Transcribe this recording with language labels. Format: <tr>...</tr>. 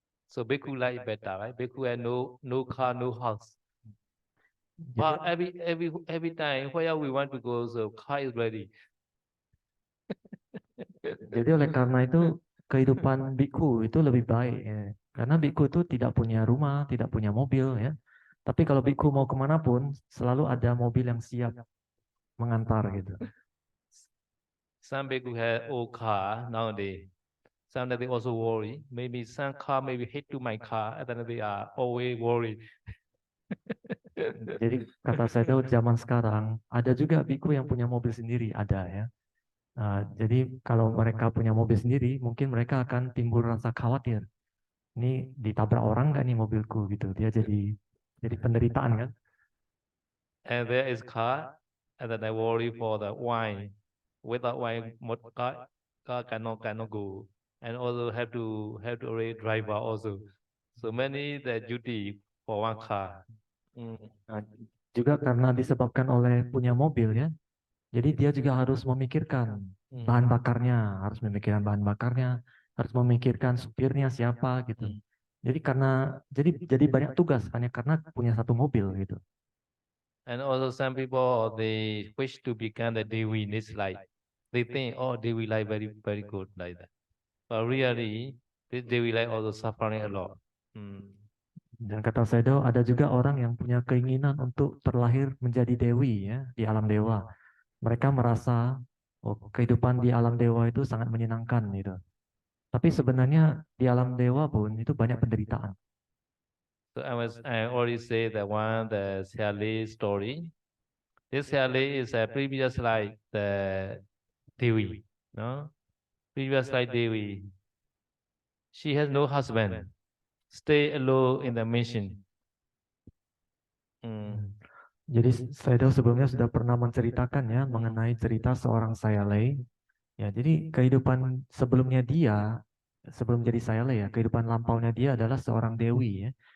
<en>So bhikkhu like better, right? Bhikkhu had no car, no house. But every time where we want to go, so car is ready.</en> <id>Jadi oleh karena itu kehidupan biku itu lebih baik ya. Karena biku itu tidak punya rumah, tidak punya mobil ya. Tapi kalau biku mau kemanapun selalu ada mobil yang siap mengantar gitu.</id> <en>Some bhikkhu have old car nowadays. Sometimes they also worry. Maybe some car maybe hit to my car, and then they are always worried.</en> <id>Jadi kata saya tahu zaman sekarang ada juga biku yang punya mobil sendiri ada ya. Jadi kalau mereka punya mobil sendiri mungkin mereka akan timbul rasa khawatir. Ini ditabrak orang nggak nih mobilku gitu. Dia jadi penderitaan kan.</id> <en>And there is car, and then I worry for the wine. Without wine, car cannot go, and also have to arrange driver also. So many the duty for one car.</en> <id>Nah, juga karena disebabkan oleh punya mobil ya. Jadi dia juga harus memikirkan bahan bakarnya, harus memikirkan bahan bakarnya, harus memikirkan supirnya siapa gitu. Jadi karena jadi banyak tugas hanya karena punya satu mobil gitu.</id> <en>And also some people they wish to become the Dewi in this life. They think, oh, Dewi life very good like that. But really, this Dewi life also suffering a lot.</en> <id>Dan kata Sedo, ada juga orang yang punya keinginan untuk terlahir menjadi dewi ya di alam dewa. Mereka merasa kehidupan di alam dewa itu sangat menyenangkan gitu. Tapi sebenarnya di alam dewa pun itu banyak penderitaan.</id> <en>So I already say that one the Siali story. This Siali is a previous life the Dewi, no? Previous life Dewi. She has no husband. Stay alone in the mission.</en> <id>Jadi Sedo sebelumnya sudah pernah menceritakan ya mengenai cerita seorang Sayalei. Ya, jadi kehidupan sebelumnya dia sebelum jadi Sayalei ya, kehidupan lampaunya dia adalah seorang dewi ya.</id>